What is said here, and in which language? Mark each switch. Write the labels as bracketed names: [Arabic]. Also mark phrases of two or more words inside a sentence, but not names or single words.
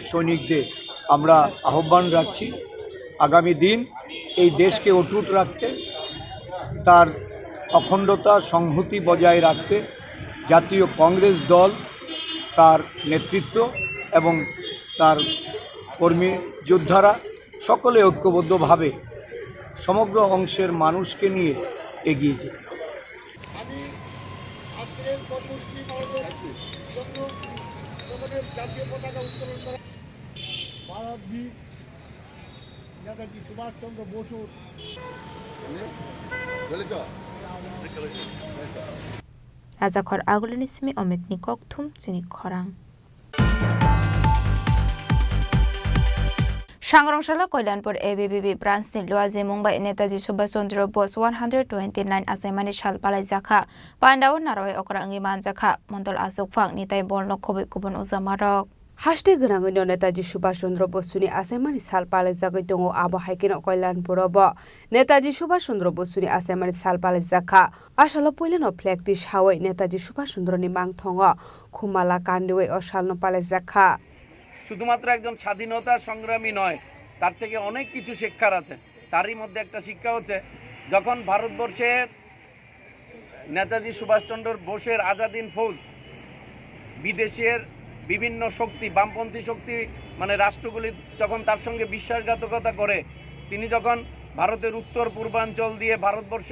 [Bangla] সৈনিকদের আমরা আহ্বান রাখছি আগামী দিন এই দেশকে অটুট রাখতে, তার অখণ্ডতা সংহতি বজায় রাখতে জাতীয় কংগ্রেস দল, তার নেতৃত্ব এবং তার কর্মী যোদ্ধারা সকলে ঐক্যবদ্ধভাবে সমগ্র অংশের মানুষকে নিয়ে এগিয়ে যেতে হবে। ভারতবীর নেতাজি সুভাষচন্দ্র বসুর [Kok Borok] राजाखर आगोलिनि सिमी अमितनि ककथुम चिनि खरां Sangrongshalo Koilanpur ABBB branch ni Luazi Mumbai Netaji Subhash Chandra Bose 129 asaimani sal palai jakha Pandaw naroi okrangi man jakha Mondol Asok Phang nitai bolno khobai kubon uzamarok Haste grangi Netaji Subhash Chandra Bose ni asaimani sal palai jagai tongo abo haikeno Koilanpur bo Netaji Subhash Chandra Bose ni asaimani sal palai jakha asalo poileno flag ti hawai Netaji Subhash Chandra ni mang thongo khumala kandewe osalno palai jakha [Bangla] শুধুমাত্র একজন স্বাধীনতা সংগ্রামী নয় তার থেকে অনেক কিছু শিক্ষার আছে তারই মধ্যে একটা শিক্ষা হচ্ছে যখন ভারতবর্ষের নেতাজি সুভাষচন্দ্র বোসের আজাদিন ফৌজ বিদেশের বিভিন্ন শক্তি বামপন্থী শক্তি মানে রাষ্ট্রগুলি যখন তার সঙ্গে বিশ্বাসঘাতকতা করে তিনি যখন ভারতের উত্তর পূর্বাঞ্চল দিয়ে ভারতবর্ষে